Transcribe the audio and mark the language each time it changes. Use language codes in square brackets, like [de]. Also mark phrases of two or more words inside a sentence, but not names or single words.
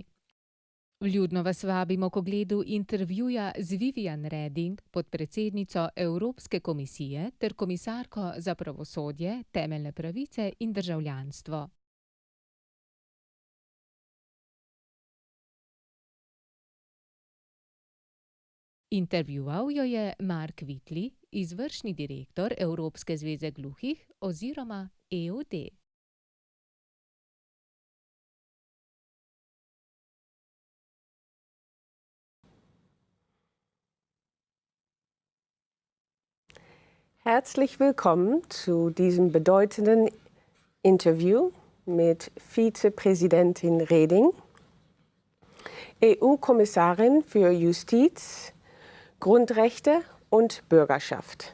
[sl] Vljudno vas vabimo k ogledu intervjuja z Vivian Reding, podpredsednico Evropske komisije ter komisarko za pravosodje, temeljne pravice in državljanstvo. Intervjuval jo je Mark Whitley, izvršni direktor Evropske zveze gluhih oziroma EOD. [de] Herzlich willkommen zu diesem bedeutenden Interview mit Vizepräsidentin Reding, EU-Kommissarin für Justiz, Grundrechte und Bürgerschaft.